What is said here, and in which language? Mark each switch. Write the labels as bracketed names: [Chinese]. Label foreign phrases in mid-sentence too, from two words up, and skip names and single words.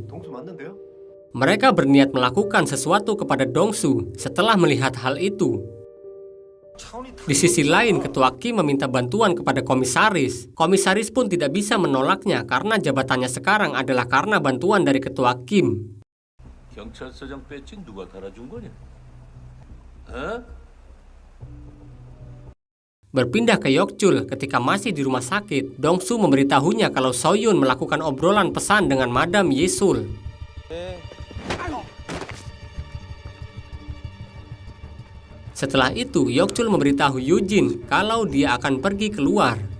[Indonesian] Mereka berniat melakukan sesuatu kepada Dong-su setelah melihat hal itu. Di sisi lain, ketua Kim meminta bantuan kepada komisaris. Komisaris pun tidak bisa menolaknya karena jabatannya sekarang adalah karena bantuan dari ketua Kim. [Korean] 경찰서장 배지 누가 달아준 거냐? [Indonesian] Berpindah ke Yok-chul ketika masih di rumah sakit, Dong-su memberitahunya kalau So-yun melakukan obrolan pesan dengan Madam Yesul. Setelah itu, Yok-chul memberitahu Eugene kalau dia akan pergi keluar.